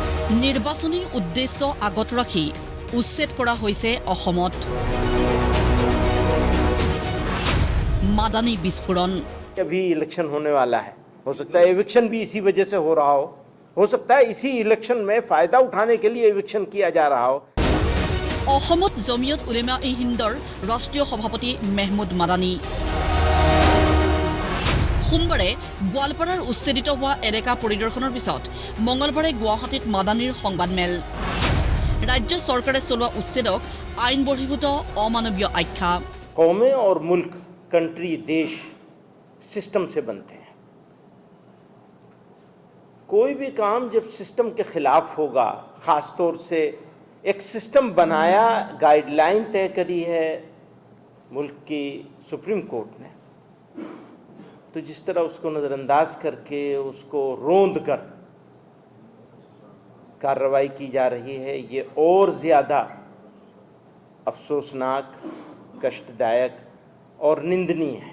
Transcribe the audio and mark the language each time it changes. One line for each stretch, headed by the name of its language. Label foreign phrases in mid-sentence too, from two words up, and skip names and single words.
Assamese: নিৰ্বাচনী উদ্দেশ্য আগত ৰাখি উচ্ছেদ কৰা হৈছে অসমত মাদানী বিস্ফোৰণ।
Hindi: अभी इलेक्शन होने वाला है, हो सकता है एविक्शन भी इसी वजह से हो सकता है इसी इलेक्शन में फायदा उठाने के लिए एविक्शन किया जा रहा हो।
Assamese: অসমত জমিয়ত উলেমা ই হিন্দৰ ৰাষ্ট্ৰীয় সভাপতি মেহমুদ মাদানী সোমবাৰে গোৱালপাৰাৰ উচ্ছেদিত হোৱা এলেকা পৰিদৰ্শনৰ পিছত মঙলবাৰে গুৱাহাটীত মাদানীৰ সংবাদমেল। ৰাজ্য চৰকাৰে চলোৱা উচ্ছেদক আইন বহিৰ্ভূত অমানৱীয় আখ্যা।
Hindi: कौमें और मुल्क, कंट्री, देश सिस्टम से बनते हैं। कोई भी काम जब सिस्टम के खिलाफ होगा, ख़ास तौर से एक सिस्टम बनाया, गाइडलाइन तय करी है मुल्क की सुप्रीम कोर्ट ने, तो जिस तरह उसको नज़रअंदाज करके उसको रोंद कर कार्रवाई की जा रही है, ये और ज़्यादा अफसोसनाक, कष्टदायक और निंदनीय है।